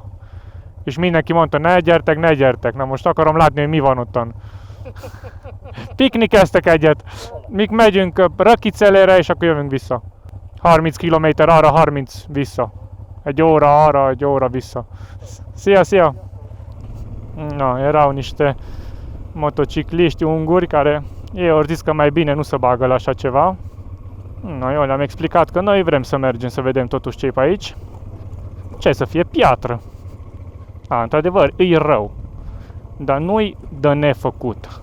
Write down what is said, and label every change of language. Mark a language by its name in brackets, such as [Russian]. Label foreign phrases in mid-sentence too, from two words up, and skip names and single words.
[Hungarian] És mindenki mondta, ne gyertek. Na most akarom látni, hogy mi van ottan. Piknikeztek egyet. Mik megyünk Rökicelére, és akkor jövünk vissza. 30 km arra, 30 vissza. 1 óra arra, 1 óra vissza. Szia! Na, [Romanian] erau niște motocicliști unguri care ei au zis că mai bine nu se bagă la așa ceva. No, eu le-am explicat că noi vrem să mergem să vedem totuși ce e pe aici. Ce să fie piatră. Într-adevăr, e rău. Dar nu-i de nefăcut.